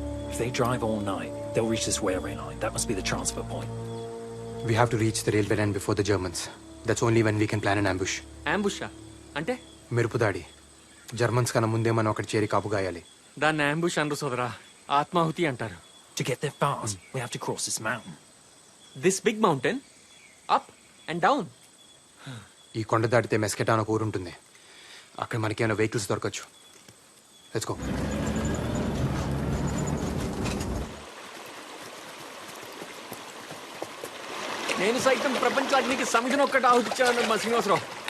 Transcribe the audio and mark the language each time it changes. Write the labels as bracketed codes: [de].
[en] If they drive all night, they'll reach this railway line. That must be the transfer point. We have to reach the railway line before the Germans. That's only when we can plan an ambush. [te] Ambush? అంటే మెరుపుదాడి. Germans కన్నా ముందే మనం అక్కడ చేరి కాపు గాయాలి. దాన్ని ambush అనరు సోదరా, ఆత్మాహుతి అంటారు. [en] To get there fast, we have to cross this mountain. This big mountain? Up and down? [te] ఈ కొండ దాటితే మెస్కెటా అని ఒక ఊరు ఉంటుంది, అక్కడ మనకేమైనా వెహికల్స్ దొరకచ్చు. [en] Let's go. [te] నేను సైతం ప్రపంచాగ్నికి సమిధిని ఒక్కటి ఆహుతిచ్చాను మా శ్రీనివాసరావు.